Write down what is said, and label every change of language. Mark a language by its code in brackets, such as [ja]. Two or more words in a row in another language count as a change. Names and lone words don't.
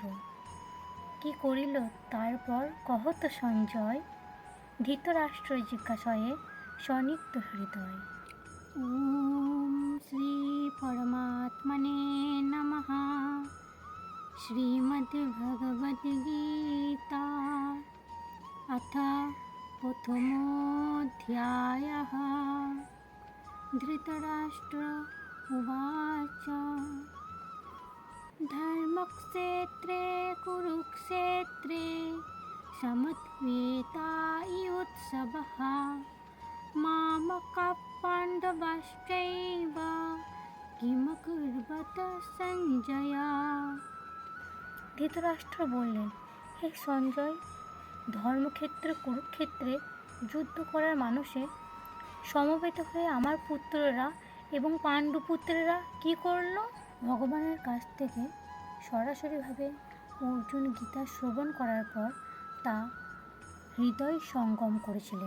[bn] কি করিল তারপর কহত সঞ্জয়, ধৃতরাষ্ট্র জিজ্ঞাসয়ে সনিগ্ধ হৃদয়। [sa] ওম শ্রী পরমাত্মনে নমঃ। শ্রীমদ্ভগবদ্গীতা अथ प्रथमोऽध्यायः। धृतराष्ट्र उवाच धर्मक्षेत्रे कुरुक्षेत्रे समद्वेतायुत्सवः मामकाः पाण्डवाश्चैव किमकुर्वत সঞ্জয়। [bn] ধৃতরাষ্ট্র বললেন, হে সঞ্জয়, ধর্মক্ষেত্রে কুরুক্ষেত্রে যুদ্ধ করার মানুষে সমবেত হয়ে আমার পুত্ররা এবং পাণ্ডুপুত্রেরা কি করল? ভগবানের কাছ থেকে সরাসরিভাবে অর্জুন গীতা শ্রবণ করার পর তা হৃদয় সঙ্গম করেছিলেন।